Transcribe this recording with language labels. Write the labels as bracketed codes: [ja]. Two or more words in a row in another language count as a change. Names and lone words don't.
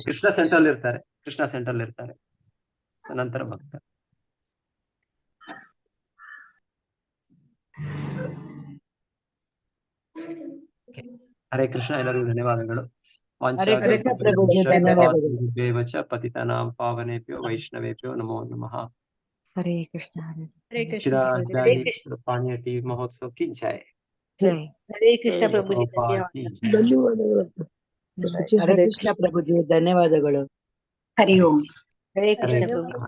[kn] ಕೃಷ್ಣ ಸೆಂಟ್ರಲ್ ಇರ್ತಾರೆ. So ನಂತರ ಭಕ್ತ. ಹರೇ ಕೃಷ್ಣ, ಎಲ್ಲರಿಗೂ ಧನ್ಯವಾದಗಳು. ಹರೇ ಕೃಷ್ಣ ಪ್ರಭುಜಿ, ಧನ್ಯವಾದಗಳು. [sa] ಪತಿತಾನಾಂ ಪಾವನೇಭ್ಯೋ ವೈಷ್ಣವೇಭ್ಯೋ ನಮೋ ನಮಃ. [kn] ಹರೇ ಕೃಷ್ಣ ಹರೇ ಕೃಷ್ಣ ಪ್ರಭುಜಿ. [hi] पानी टी महोत्सव की जय। [kn] ಜೈ. ಹರೇ ಕೃಷ್ಣ ಪ್ರಭುಜಿ, [hi] गोपाल की जय। [kn] ಧನ್ಯವಾದಗಳು. ಹರೇ ಕೃಷ್ಣ ಪ್ರಭುಜಿ, ಧನ್ಯವಾದಗಳು. ಹರಿ ಓಂ. ಹರೇ [hi] हरे [kn] ಕೃಷ್ಣ ಪ್ರಭು. [hi] कृष्ण।